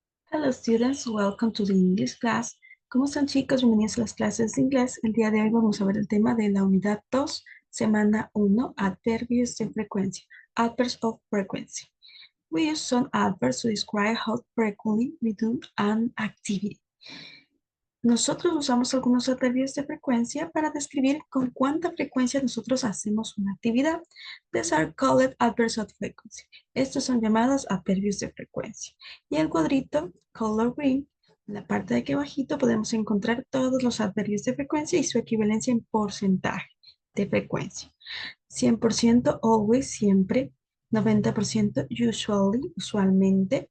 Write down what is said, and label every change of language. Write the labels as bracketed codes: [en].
[en] Hello students, welcome to the English class. [es] ¿Cómo están chicos? Bienvenidos a las clases de inglés. El día de hoy vamos a ver el tema de la unidad 2, semana 1, adverbios de frecuencia, [en] adverbs of frequency. We use some adverbs to describe how frequently we do an activity. [es] Nosotros usamos algunos adverbios de frecuencia para describir con cuánta frecuencia nosotros hacemos una actividad. [en] These are called adverbs of frequency. [es] Estos son llamados adverbios de frecuencia. Y el cuadrito, color green, en la parte de aquí abajito podemos encontrar todos los adverbios de frecuencia y su equivalencia en porcentaje de frecuencia. 100% always, siempre. 90% usually, usualmente.